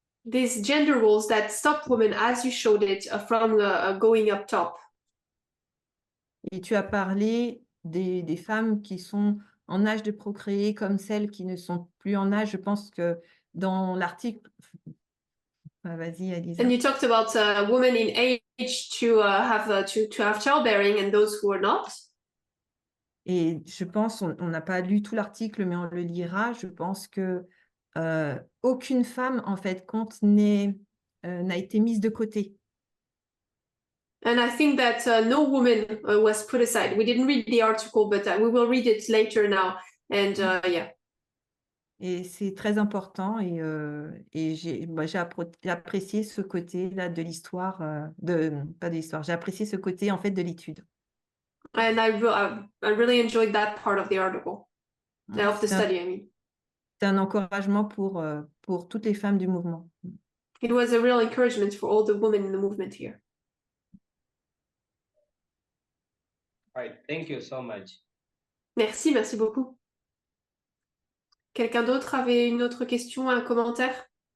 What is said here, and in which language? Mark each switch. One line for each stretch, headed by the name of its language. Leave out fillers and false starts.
English: These gender roles that stop women, as you showed it, from going up top.
French: Et tu as parlé des femmes qui sont en âge de procréer comme celles qui ne sont plus en âge. Je pense que dans l'article... Vas-y, Elisa.
English: And you talked about women in age to have childbearing and those who are not.
French: Et je pense, on n'a pas lu tout l'article, mais on le lira. Je pense que aucune femme, en fait, n'a été mise de côté.
English: And I think that no woman was put aside. We didn't read the article, but we will read it later now. And yeah.
French: Et c'est très important. Et j'ai apprécié ce côté-là de l'histoire, pas de l'histoire. J'ai apprécié ce côté, en fait, de l'étude.
English: And I really enjoyed that part of the article, of the study, I mean.
French: C'est un encouragement pour toutes les femmes du mouvement.
English: It was a real encouragement for all the women in the movement here. All right, thank you so much.
French: Merci beaucoup. Quelqu'un d'autre avait une autre question, un commentaire?